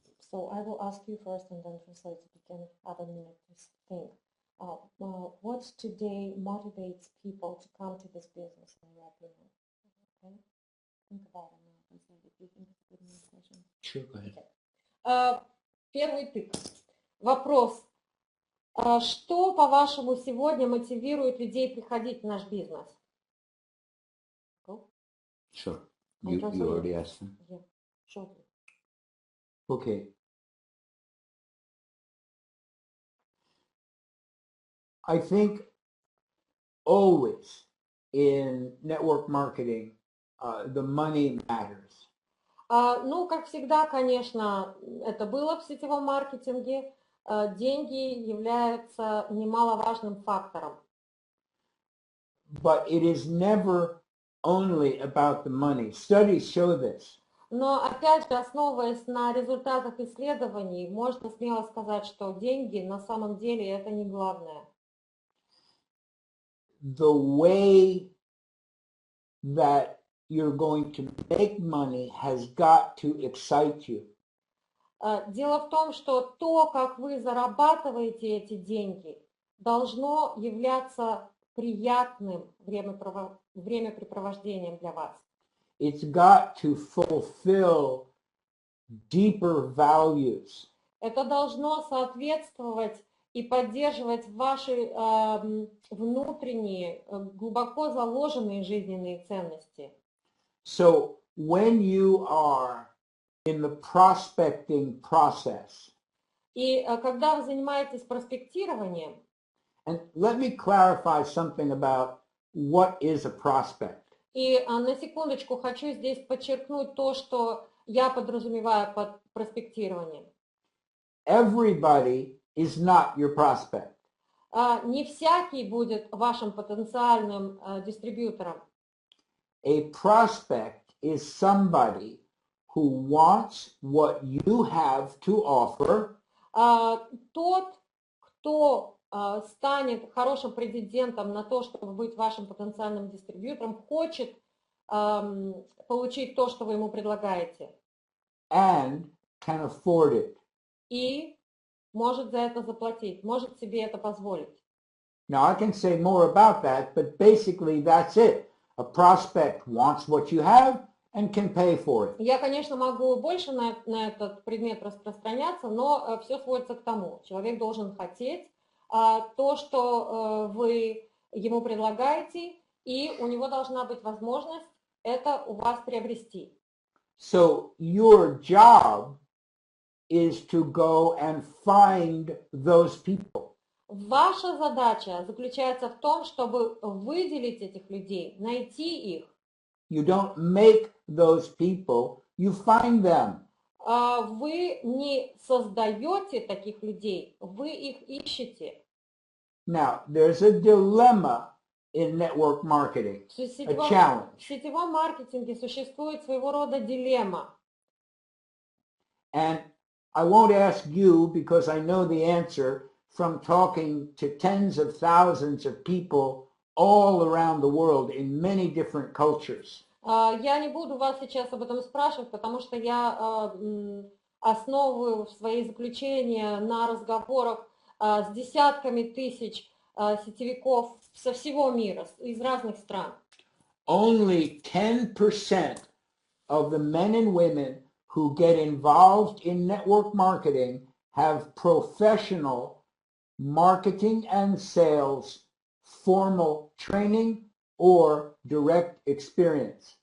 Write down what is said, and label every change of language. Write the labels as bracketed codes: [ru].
[en] So I will ask you first and then translate so we can have a minute to think. What today motivates people to come to this business, in your opinion? Okay? Think about it now. If you think it's a good question. Sure, go ahead. [ru] Okay. Первый тык. Вопрос. Что, по-вашему, сегодня мотивирует людей приходить в наш бизнес? [en] Go. Sure. You already asked them. Yeah, shortly. Okay. I think always in network marketing, the money matters. [ru] Ну, как всегда, конечно, это было в сетевом маркетинге. Деньги являются немаловажным фактором. [en] But it is never only about the money. Studies show this. [ru] Но, опять же, основываясь на результатах исследований, можно смело сказать, что деньги на самом деле это не главное. [en] The way that you're going to make money has got to excite you. [ru] Дело в том, что то, как вы зарабатываете эти деньги, должно являться приятным времяпрепровождением для вас. [en] It's got to fulfill deeper values. [ru] Это должно соответствовать и поддерживать ваши внутренние, глубоко заложенные жизненные ценности. [en] So when you are in the prospecting process, [ru] и когда вы занимаетесь проспектированием, [en] and let me clarify something about what is a prospect. [ru] И на секундочку хочу здесь подчеркнуть то, что я подразумеваю под проспектированием. [en] Everybody is not your prospect. [ru] Не всякий будет вашим потенциальным дистрибьютором. [en] A prospect is somebody who wants what you have to offer. [ru] Тот, кто станет хорошим претендентом на то, чтобы быть вашим потенциальным дистрибьютором, хочет получить то, что вы ему предлагаете. [en] And can afford it. [ru] И может за это заплатить, может себе это позволить. [en] Now I can say more about that, but basically that's it. A prospect wants what you have and can pay for it. [ru] Я, конечно, могу больше на этот предмет распространяться, но все сводится к тому. Человек должен хотеть то, что вы ему предлагаете, и у него должна быть возможность это у вас приобрести. [en] So your job is to go and find those people. [ru] Ваша задача заключается в том, чтобы выделить этих людей, найти их. [en] You don't make those people, you find them. [ru] Вы не создаете таких людей, вы их ищете. [en] Now, there's a dilemma in network marketing, a challenge. [ru] В сетевом маркетинге существует своего рода дилемма. [en] And I won't ask you because I know the answer from talking to tens of thousands of people all around the world in many different cultures. [ru] Я не буду вас сейчас об этом спрашивать, потому что я основываю свои заключения на разговорах с десятками тысяч сетевиков со всего мира, из разных стран. [en] Only 10% of the men and women who get involved in network marketing have professional marketing and sales, formal training, or direct experience.